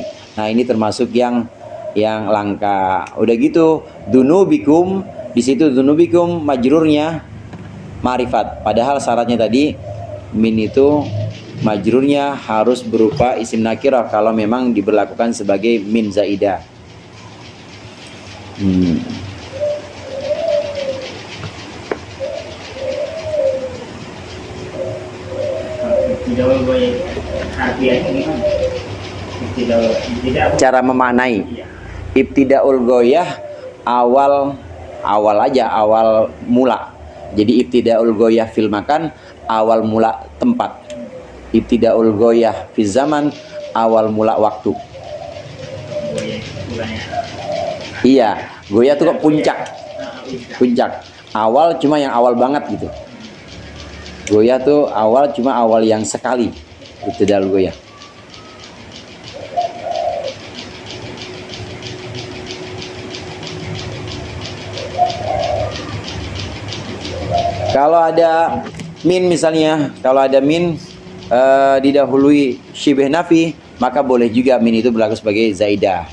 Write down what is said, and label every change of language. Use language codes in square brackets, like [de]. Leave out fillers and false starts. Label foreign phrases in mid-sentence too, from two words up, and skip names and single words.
[id] Nah ini termasuk yang langka. Udah gitu dunubikum, di situ dunubikum majrurnya ma'rifat. Padahal syaratnya tadi min itu majrurnya harus berupa [ar] اسم نكرة [id] kalau memang diberlakukan sebagai [ar] من زائدة. [id] Cara memaknai [ar] ابتداء الغاية, [id] awal aja, awal mula. Jadi [ar] ابتداء الغاية في المكان, [id] awal mula tempat. [ar] ابتداء الغاية في زمان, [id] awal mula waktu. Iya, goyah itu kok puncak. Awal cuma yang awal banget gitu. Goyah tuh awal cuma awal yang sekali. [ar] ابتداء الغاية. [id] Kalau ada min misalnya, kalau ada min didahului [ar] شبه نفي, [id] maka boleh juga min itu berlaku sebagai zaidah.